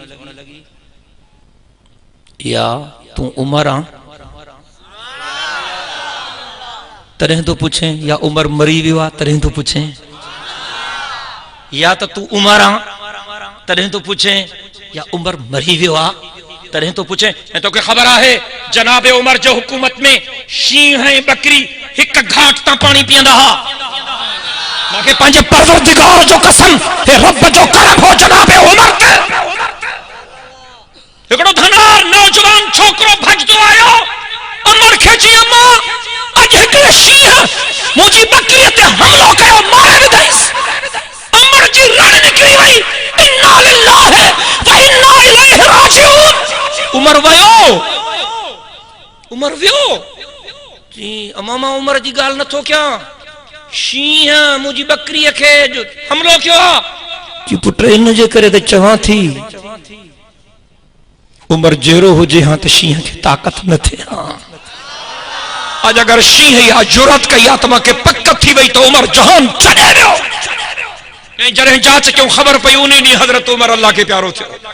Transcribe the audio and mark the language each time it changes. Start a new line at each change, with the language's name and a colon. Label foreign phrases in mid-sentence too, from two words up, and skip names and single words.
Sindhi: या तू उमर आ तॾहिं तो पुछे या उमर मरी वियो आहे तॾहिं तो पुछे या त तू उमर आ तॾहिं तो पुछे या उमर मरी वियो आहे तॾहिं तो पुछे ऐं तोखे ख़बर आहे जनाब उमर जो हुकूमत में शींहं ऐं बकरी हिक घाट तां पाणी पीअंदा हुआ मूंखे पंहिंजे परवरदिगार जो कसम हे रब जो करम हो जनाब उमर ते हिकिड़ो धनार नौजवान छोकरो भजदो आयो उमर खे चई अम्मा अॼु हिकिड़े शींहं मुंहिंजी बकरीअ ते हमलो कयो मारे विधईसि उमर जी रण निकिरी वई
Arabic: إنا لله وإنا إليه راجعون
Sindhi: उमर वियो जी अम्मा मां उमर जी ॻाल्हि नथो कयां शींहं मुंहिंजी बकरीअ खे हमलो कयो आहे जी पुट इन जे करे त चवां थी उमर जहिड़ो हुजे हां त शींहं खे ताक़त न थिए अॼु अगर शींहं या जुरत कई आहे त मूंखे पक थी वई त उमर जहान छॾे वियो ऐं जॾहिं जांच कयूं ख़बर पई उन ॾींहुं हज़रत उमर अल्लाह खे प्यारो थियो